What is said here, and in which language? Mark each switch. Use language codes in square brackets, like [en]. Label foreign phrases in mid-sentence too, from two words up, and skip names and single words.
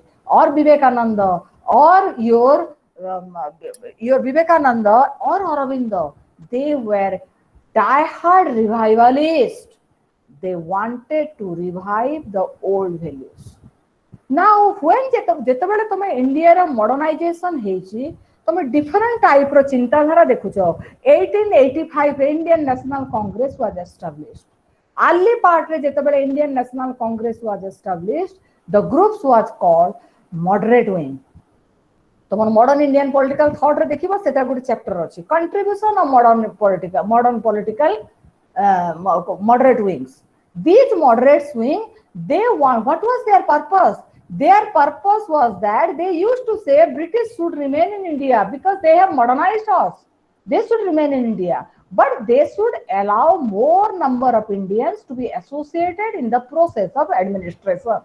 [en] Or Vivekananda, or your Vivekananda or Aurobindo, they were die-hard revivalists. They wanted to revive the old values. Now, when [or] ଯେତେବେଳେ ତମେ ଇଣ୍ଡିଆର ମଡର୍ଣ୍ଣାଇଜେସନ ହେଇଛି, ତମେ [en] different type [or] ଚିନ୍ତାଧାରା ଦେଖୁଛ. [en] 1885 ରେ ଇଣ୍ଡିଆନ ନ୍ୟାସନାଲ କଂଗ୍ରେସ was established. Early part [or] ରେ ଯେତେବେଳେ [en] ଇଣ୍ଡିଆନ ନ୍ୟାସନାଲ କଂଗ୍ରେସ was established, the groups was called moderate wing. [or] ତମର [en] modern Indian political thought [or] ରେ ଦେଖିବ, ସେଟା ଗୋଟେ ଚ୍ୟାପ୍ଟର ଅଛି, [en] contribution of modern political moderate wings. These moderate wing, they want, what was their purpose? Their purpose was that they used to say British should remain in India because they have modernized us. They should remain in India, but they should allow more number of Indians to be associated in the process of administration.